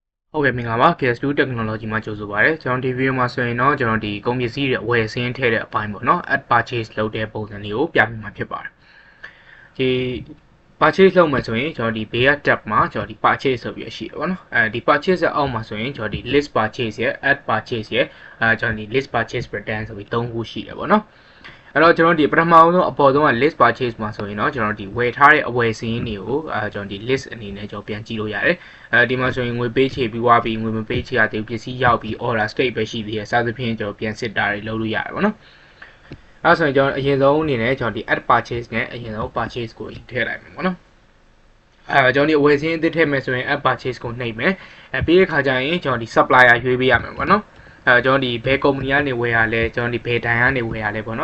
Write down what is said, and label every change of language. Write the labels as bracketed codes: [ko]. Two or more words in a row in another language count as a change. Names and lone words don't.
[my] ဟုတ်ကဲ့မင်္ဂလာပါ KS2 Technology မှာကြိုဆိုပါရစေကျွန်တော်ဒီ video မှာဆိုရင်တော့ကျွန်တော်ဒီကုန်ပစ္စည်းတွေအဝယ်စင်းထည့်တဲ့အပိုင်းပေါ့နော် [en] add purchase [my] လုပ်တဲ့ပုံစံလေးကိုပြပြမှာဖြစ်ပါတယ်ဒီ purchase လုပ်မယ်ဆိုရင်ကျွန်တော်ဒီဘေးက tab မှာကျွန်တော်ဒီ purchase ဆိုပြီးရှိတယ်ပေါ့နော်ဒီ purchase ရဲ့အောက်မှာဆိုရင်ကျွန်တော်ဒီ [en] list purchase [my] ရဲ့ [en] add purchase [my] ရဲ့ကျွန်တော်ဒီ [en] list purchase return [my] ဆိုပြီး၃ခုရှိတယ်ပေါ့နော်အဲ့တော့ကျွန်တော်ဒီပထမဆုံးအပေါ်ဆုံးက [en] list purchase [my] မှာဆိုရင်တော့ကျွန်တော်ဒီဝယ်ထားတဲ့အဝယ်စင်းတွေကိုကျွန်တော်ဒီ list အနေနဲ့ကျွန်တော်ပြန်ကြည့်လို့ရတယ်ဒီမှာဆိုရင် ငွေပေးချေပြီးွားပြီးငွေမပေးချေရတဲ့ပစ္စည်းရောက်ပြီး [en] order state [my] ပဲရှိသေးတယ်စသဖြင့်ကျွန်တော်ပြန်စစ်တာတွေလုပ်လို့ရတယ်ပေါ့နော်အဲ့ဆိုရင်ကျွန်တော်အရင်ဆုံးအနေနဲ့ကျွန်တော်ဒီ [en] add purchase [my] နဲ့အရင်ဆုံး purchase ကိုထည့်လိုက်မယ်ပေါ့နော်ကျွန်တော်ဒီအဝယ်စင်းအသစ်ထည့်မယ်ဆိုရင် [en] add purchase [my] ကိုနှိပ်မယ်ပြီးတဲ့ခါကျရင်ကျွန်တော်ဒီ supplier ရွေးပေးရမယ်ပေါ့နော်ကျွန်တော်ဒီဘယ်ကုမ္ပဏီကနေဝယ်ရလဲကျွန်တော်ဒီဘယ်တန်ကနေဝယ်ရလဲပေါ့နော်